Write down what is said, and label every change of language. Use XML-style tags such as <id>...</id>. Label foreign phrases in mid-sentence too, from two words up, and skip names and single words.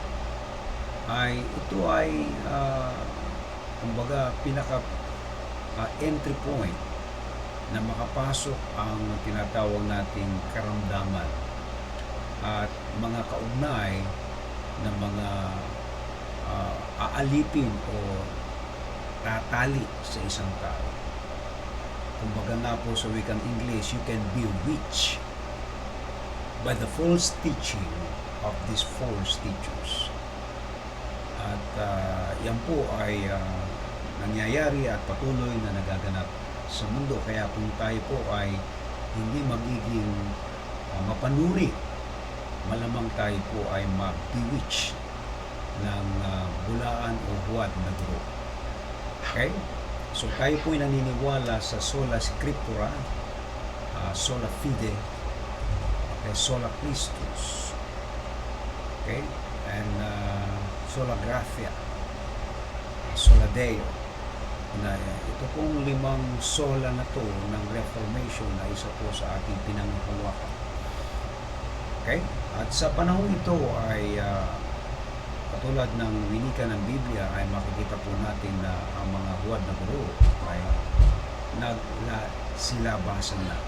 <tl>ay kumbaga pinaka entry point na makapasok ang tinatawag nating karamdaman at mga kaugnay na mga aalipin o tatali sa isang tao. Kumbaga nga po sa wikang English,</tl> <en>you can be bewitched by the false teaching of these false teachers.</en> <tl>At yan po ay nangyayari at patuloy na nagaganap sa mundo. Kaya kung tayo po ay hindi magiging mapanuri, malamang tayo po ay ma-bewitch ng bulaan o huwad na guro. Okay? So tayo po ay naniniwala sa</tl> <la>sola scriptura, sola fide, sola Christus.</la> <tl>Okay?</tl> <la>And sola gratia, sola Deo.</la> <tl>Na ito pong 5 sola na to ng Reformation na isa po sa ating pinanghawakan. Okay? At sa panahon ito ay katulad ng winika ng Biblia ay makikita po natin na ang mga huwad na guro ay nagsilabasan na.</tl>